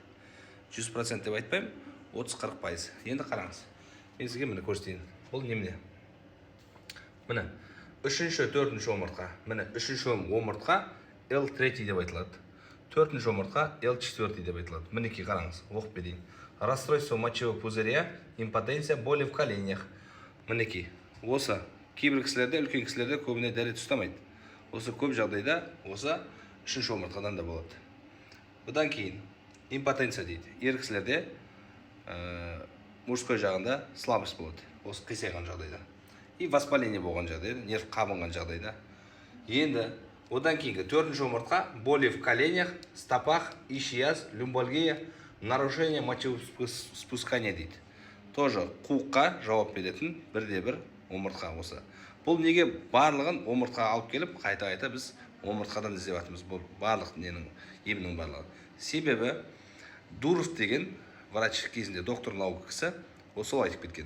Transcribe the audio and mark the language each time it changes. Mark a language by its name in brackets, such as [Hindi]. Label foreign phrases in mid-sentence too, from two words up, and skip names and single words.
[Kazakh] 100% деп айтпаймын, 30-40%. Енді қараңыз. Мен сізге міне көрсетейін. Бұл немене? Міне 3-ші, 4-ші омыртқа. Міне 3-ші омыртқа L3 деп айтылады. 4-ші омыртқа L4 деп айтылады. Мінекей қараңыз, оқып берейін. [Russian] Расстройство мочевого пузыря, импотенция, боли в коленях. [Kazakh] Мінекей. Осы кейбір кісілерде, үлкен кісілерде көбіне дәрет ұстамайды. Осы көп жағдайда осы 3-ші омыртқадан да болады. Бұдан кейін импотенция дейді. Ер кісілерде мужской жағында слабость болады. Осы қисайған жағдайда. [Russian] И воспаление [Kazakh] болған жағдайда, нерв қабынған жағдайда. Енді одан кейінгі 4-ші омыртқа [Russian] боли в коленях, стопах, ишиаз, люмбалгия, нарушение мочеспускания дейді. [Kazakh] Тоже қуыққа жауап беретін бірде-бір омыртқа осы. Бұл неге барлығын омыртқаға алып келіп, қайта-қайта біз омыртқадан іздеп жатырмыз. Бұл барлық емнің барлығы. Себебі Дуров деген врач кезінде доктор наука кісі осылай айтып кеткен.